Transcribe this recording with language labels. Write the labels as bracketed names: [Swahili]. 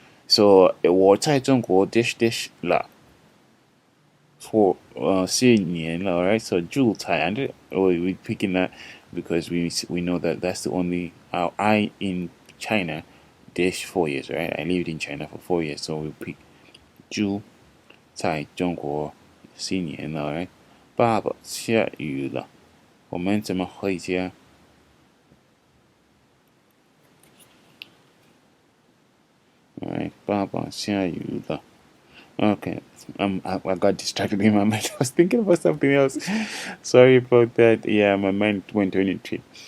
[English] So [Chinese] 我在中国 [English] dash dash 了 for [Chinese] 4年了, [English] right? So 住在 and we picking that because we know that that's the only I in China dash 4 years, right? I lived in China for 4 years, so we pick [Chinese] 住在中国4年了, [English] right? [Chinese] 爸爸下雨了，我们怎么回家? [English] Alright, [Chinese] 爸爸下雨了. [English] Okay, I got distracted in my mind. I was thinking about something else. Sorry about that. Yeah, my mind went on a trip.